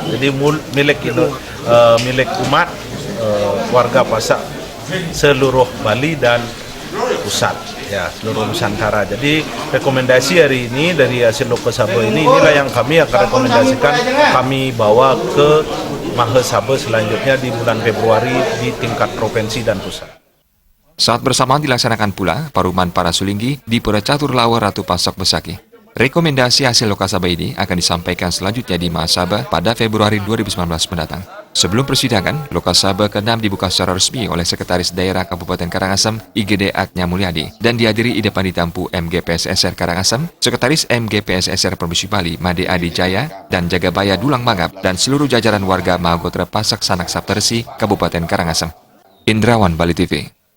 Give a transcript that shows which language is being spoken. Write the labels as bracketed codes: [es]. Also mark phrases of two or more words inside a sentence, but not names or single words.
[id] Jadi milik itu milik umat warga Pasek seluruh Bali dan pusat, ya seluruh Nusantara. Jadi rekomendasi hari ini dari hasil Loka Sabha inilah yang kami akan rekomendasikan, kami bawa ke Mahasabha selanjutnya di bulan Februari di tingkat provinsi dan pusat. Saat bersamaan dilaksanakan pula Paruman Para Sulinggi di Pura Caturlawa Ratu Pasek Besakih. Rekomendasi hasil Loka Sabha ini akan disampaikan selanjutnya di Mahasabha pada Februari 2019 mendatang. Sebelum persidangan, Loka Sabha ke-6 dibuka secara resmi oleh Sekretaris Daerah Kabupaten Karangasem, Igede Atnya Mulyadi, dan dihadiri Ida Panitampu MGP SSR Karangasem, Sekretaris MGP SSR Provinsi Bali, Made Adi Jaya, dan Jagabaya Dulang Mangap, dan seluruh jajaran warga Mahagotra Pasek Sanak Saptaresi, Kabupaten Karangasem. Indrawan, Bali TV.